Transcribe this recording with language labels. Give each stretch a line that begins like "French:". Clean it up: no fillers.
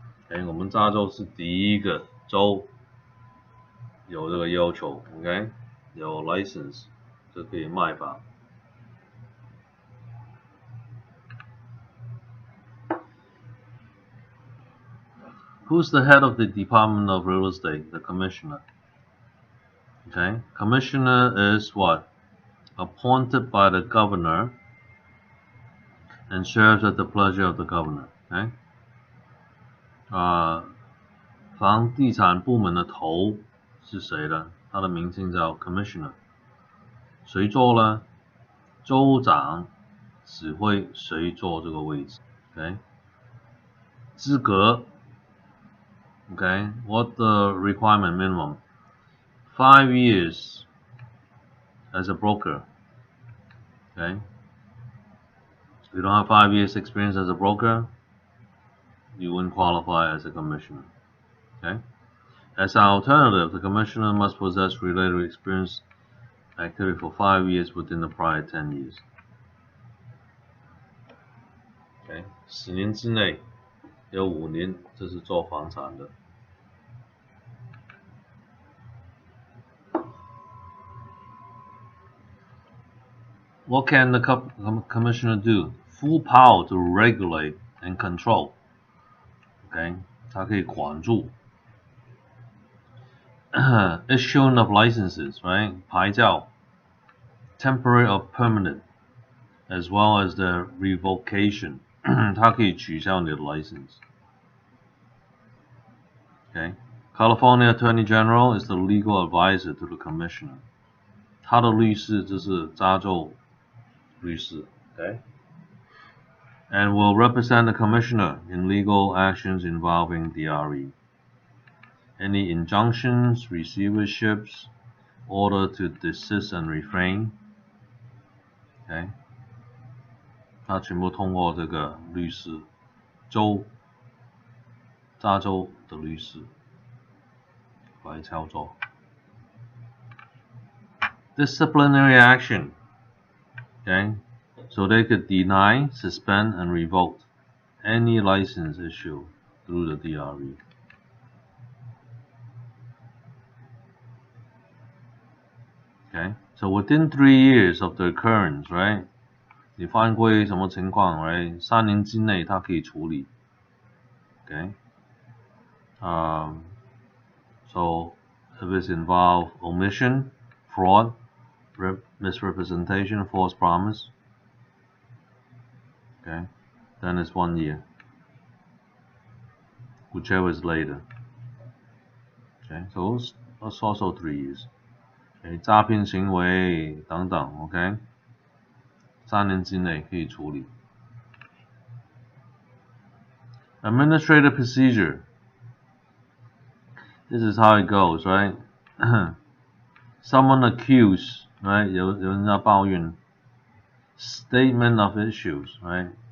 English: Okay,
Chinese: 我们加州是第一个州有这个要求
English: OK
Chinese: 有 license 就可以卖房
English: Who's the head of the Department of Real Estate? The commissioner. Okay, commissioner is what? Appointed by the governor and serves at the pleasure of the governor.
Chinese: Okay, 房地产部门的头是谁呢？他的名称叫 commissioner。谁做呢？州长指挥谁做这个位置。
English: Okay，
Chinese: 资格。
English: Okay, what the requirement minimum? 5 years as a broker. Okay, if you don't have 5 years experience as a broker, you wouldn't qualify as a commissioner. Okay, as an alternative, the commissioner must possess related experience activity for 5 years within the prior 10 years.
Chinese: Okay, 10年之内有5年，这是做房产的。
English: What can the commissioner do? Full power to regulate and control. Okay,
Chinese: 它可以管住。
English: Issuing of licenses, right? 牌照 temporary or permanent, as well as the revocation.
Chinese: 它可以取消你的 license.
English: Okay? California Attorney General is the legal advisor to the commissioner.
Chinese: 他的律师就是加州律师。
English: Okay? And will represent the commissioner in legal actions involving DRE. Any injunctions, receiverships, order to desist and refrain. Okay?
Chinese: 他全部通过这个律师，加州的律师来操作。
English: Disciplinary action. Okay? So they could deny, suspend, and revoke any license issue through the DRE. Okay? So within 3 years of the occurrence, right?
Chinese: 你犯规什么情况 right? 3年之内它可以处理。Okay?
English: So if it's involved omission, fraud, misrepresentation, false promise, okay, then it's 1 year, whichever is later. Okay, so it's also 3 years.
Chinese: Okay, 诈骗行为等等 ，OK， 3年之内可以处理。
English: Administrative procedure. This is how it goes, right? Someone accused, right?
Chinese: 有人在抱怨。
English: Statement of issues, right?